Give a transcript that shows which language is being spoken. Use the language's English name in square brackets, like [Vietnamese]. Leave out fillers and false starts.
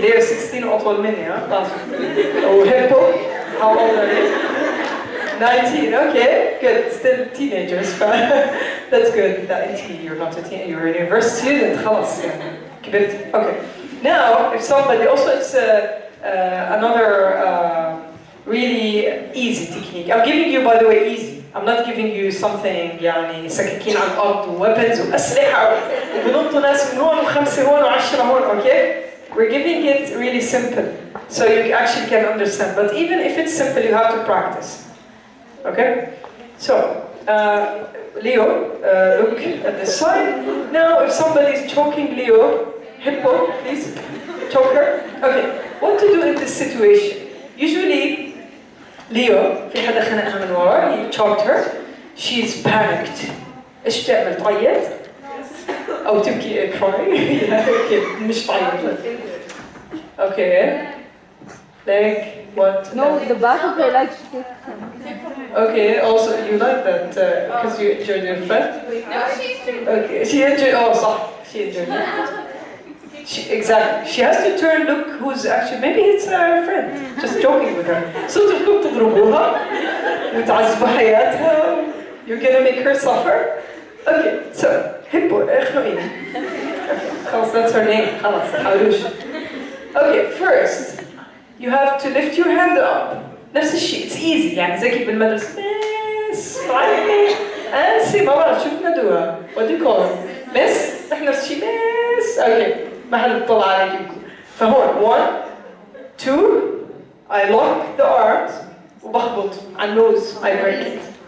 [English] They are 16 [Arabic] أطول مني, [English] huh? Oh, Hippo, how old are you? 19, okay, good. Still teenagers. That's good. That you're not a teen, you're a university student. [Arabic] خلاص يعني كبرت. Okay. [English] Now, if somebody also it's another really easy technique. I'm giving you, by the way, easy. I'm not giving you something [Arabic] يعني سكاكين على الأرض وweapons وأسلحة وبنطوا ناس من هون وخمسة هون وعشرة هون. [English] Okay? We're giving it really simple, so you actually can understand. But even if it's simple, you have to practice. Okay? So, Leo, look at this side. Now, if somebody is choking Leo, hippo, please, choke her. Okay, what to do in this situation? Usually, Leo, [Arabic] في حدا خنقها من ورا, [English] he choked her. She's panicked. [Arabic] إيش بتعمل؟ تعيط؟ أو تبكي cry? Okay, مش تعيط. [English] Okay. Like what? No, the back of her leg. Okay, also you like that because you enjoyed your friend? Okay, she enjoyed, oh, صح, she enjoyed it. Exactly. She has to turn, look who's actually, maybe it's her friend, just joking with her. [Arabic] So تبقوا تضربوها وتعذبوا حياتها. [English] You're gonna make her suffer? Okay, so, hippo, اخنقيني. خلاص, that's her name, خلاص, حاولوش. Okay, first, you have to lift your hand up. [Arabic] نفس الشيء, [English] it's easy, [Arabic] يعني زي كيف بالمدرسة. [English] Miss, finally. And see, [Arabic] ما بعرف شو بدنا ندوها. [English] What do you call it? Miss? [Arabic] نحن نفس الشيء, miss. Okay, ما حدا بيطلع عليك يمكن. [English] فهون, 1, 2, I lock the arms [Arabic] وبخبط على النوز, [English] I break it.